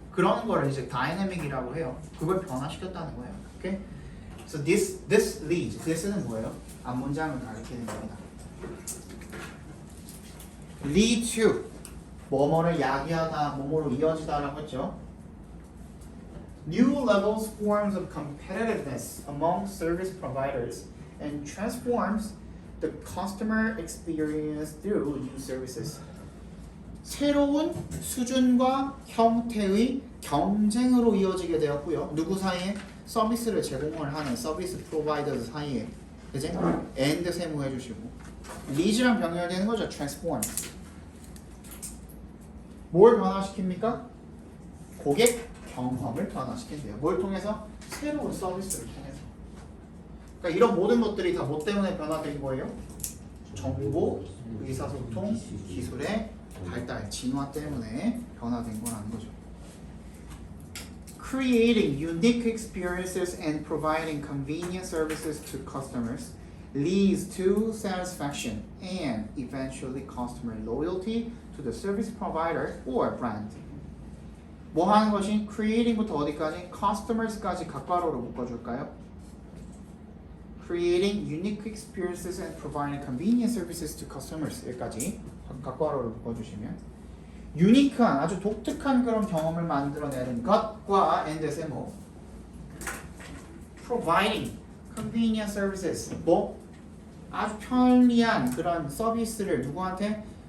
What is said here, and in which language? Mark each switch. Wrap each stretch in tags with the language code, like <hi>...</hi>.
<ko>그런 거를 이제 다이내믹이라고 해요. 그걸 변화시켰다는 거예요.</ko> <en>오케이? So this leads.</en> <ko>this는 뭐예요? 앞문장을 가리키는 겁니다.</ko> <en>lead to</en> <ko>뭐뭐를 야기하다, 뭐뭐로 이어지다라고 했죠.</ko> <en>New levels, forms of competitiveness among service providers and transforms the customer experience through new services.</en> <ko>새로운 수준과 형태의 경쟁으로 이어지게 되었고요. 누구 사이에? 서비스를 제공을 하는 서비스 프로바이더 사이에 그지? and 세모 해주시고 needs랑 병렬되는 거죠.</ko> <en>transform.</en> <ko>뭘 변화시킵니까? 고객 경험을 변화시킨대요. 뭘 통해서? 새로운 서비스를 통해서. 그러니까 이런 모든 것들이 다 뭐 때문에 변화된 거예요? 정보, 의사소통, 기술의 발달, 진화 때문에 변화된 거라는 거죠.</ko> <en>Creating unique experiences and providing convenient services to customers leads to satisfaction and eventually customer loyalty to the service provider or brand.</en> <ko>뭐 하는 것이 creating부터 어디까지? customers까지 각괄호로 묶어줄까요?</ko> <en>Creating unique experiences and providing convenient services to customers</en> <ko>여기까지 각괄호로 묶어주시면 유니크한 아주 독특한 그런 경험을 만들어내는 것과 and 세모</ko> <en>providing convenient services</en> <ko>뭐 아주 편리한 그런 서비스를 누구한테?</ko>